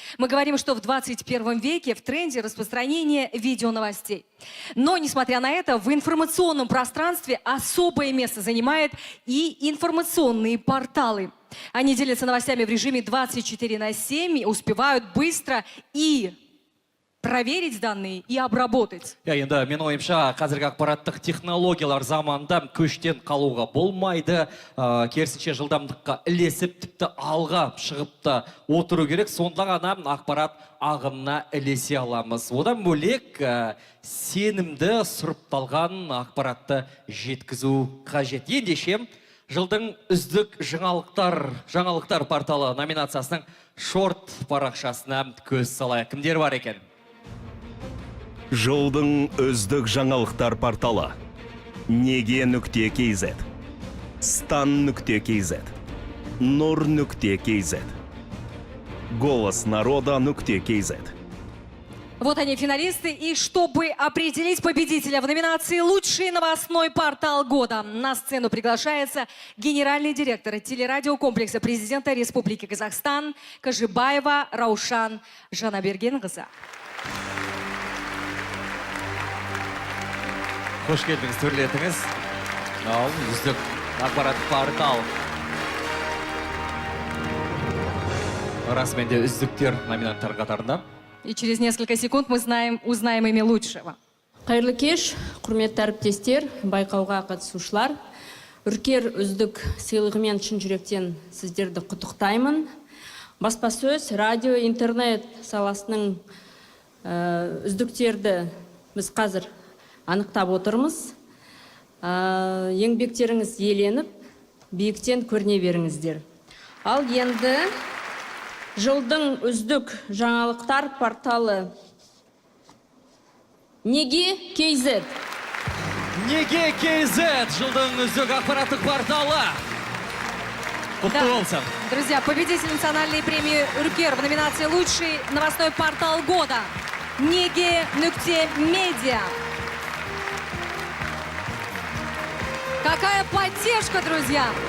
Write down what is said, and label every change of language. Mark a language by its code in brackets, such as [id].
[ru] Мы говорим, что в 21 веке в тренде распространение видеоновостей. Но, несмотря на это, в информационном пространстве особое место занимает и информационные порталы. Они делятся новостями в режиме 24/7, успевают быстро и проверить данные и обработать. [kk] Енді мен ойымша қазіргі ақпараттық технологиялар заманында көштен қалуға болмайды. Керісінше жылдамдыққа ілесіп, тіпті алға шығып та отыру керек. Сонда ғана ақпарат ағымына ілесе аламыз. Одан бөлек сенімді сұрыпталған ақпаратты жеткізу қажет. Ендеше жылдың үздік жаңалықтар порталы номинациясының шорт парақшасына көз салайық. Кімдер бар екен? Жылдың үздік жаңалықтар порталы неге.kz, стан.kz, нур.kz, голоснарода.kz. [ru] Вот они, финалисты. И чтобы определить победителя в номинации «Лучший новостной портал года», на сцену приглашается генеральный директор телерадиокомплекса президента Республики Казахстан Кажибаева Раушан Жанабергенқызы. [kk] Қош келдіңіз, төрлетіңіз. Ал, үздік ақпарат портал. Расымен де үздіктер номинанттар қатарында. [ru] И через несколько секунд мы узнаем имя лучшего. [kk] Қайырлы кеш, құрметті әріптестер, байқауға қатысушылар. Үркер үздік сыйлығымен шын жүректен сіздерді құттықтаймын. Баспасөз, радио, интернет саласының үздіктерді біз қазір анықтап отырмыз. Еңбектеріңіз еленіп, биіктен көріне беріңіздер. Ал енді жылдың үздік жаңалықтар порталы неге.kz. Неге.kz, жылдың үздік ақпараттық порталы. Құтты болсын. [ru] Друзья, победитель национальной премии «Үркер» в номинации «Лучший новостной портал года» Неге.Медиа. Какая поддержка, друзья!